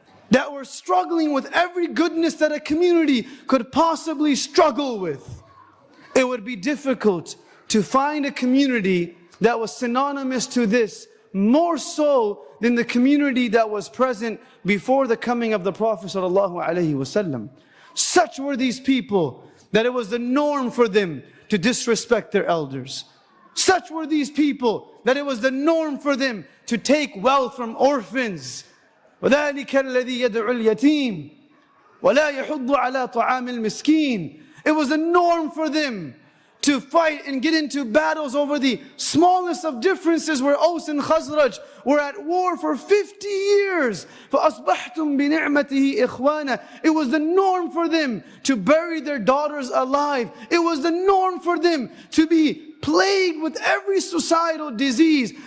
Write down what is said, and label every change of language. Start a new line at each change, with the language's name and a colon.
English: that were struggling with every goodness that a community could possibly struggle with, it would be difficult to find a community that was synonymous to this more so than the community that was present before the coming of the Prophet ﷺ. Such were these people that it was the norm for them to disrespect their elders. Such were these people that it was the norm for them to take wealth from orphans.
Arabic: وَذَلِكَ الَّذِي يَدْعُ الْيَتِيمِ وَلَا يَحُضُّ عَلَى طَعَامِ الْمِسْكِينِ.
English: It was the norm for them to fight and get into battles over the smallest of differences, where Aus and Khazraj were at war for 50 years.
Arabic: فَأَصْبَحْتُمْ بِنِعْمَتِهِ إِخْوَانًا.
English: It was the norm for them to bury their daughters alive. It was the norm for them to be plagued with every societal disease.